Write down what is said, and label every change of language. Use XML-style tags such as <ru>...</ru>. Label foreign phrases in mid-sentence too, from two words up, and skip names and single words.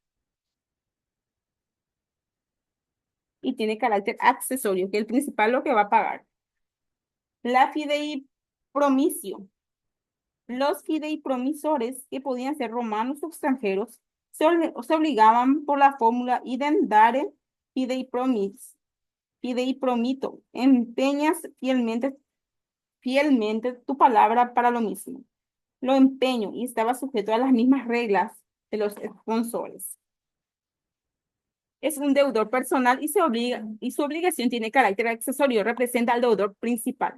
<es>Y tiene carácter accesorio, que el principal lo que va a pagar. La fideipromisio. Los fideipromisores, que podían ser romanos o extranjeros, se obligaban por la fórmula</es> <la>idem dare fideipromis, fideipromito,</la> <es>empeñas fielmente tu palabra para lo mismo. Lo empeño y estaba sujeto a las mismas reglas de los sponsores. Es un deudor personal y su obligación tiene carácter accesorio, representa al deudor principal.</es>